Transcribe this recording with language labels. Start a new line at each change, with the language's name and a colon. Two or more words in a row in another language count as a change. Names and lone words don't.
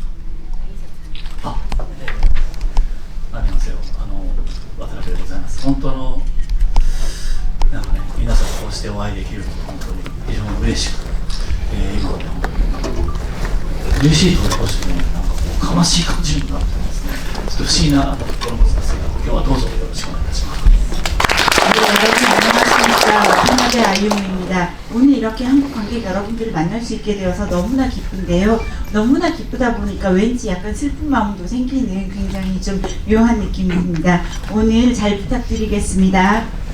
Korean: 안녕하세요.
Japanese: 渡辺でございます。本当なんかね、皆さんこうしてお会いできるのが本当に非常に嬉しく、今はね、本当に嬉しいところしね、なんかこうかましい感じになってますね。ちょっと不思議なところもですが、今日はどうぞよろしくお願いいたします。
Korean: 편하게 아이용입니다. 오늘 이렇게 한국 관객 여러분들을 만날 수 있게 되어서 너무나 기쁜데요. 너무나 기쁘다 보니까 왠지 약간 슬픈 마음도 생기는 굉장히 좀 묘한 느낌입니다. 오늘 잘 부탁드리겠습니다.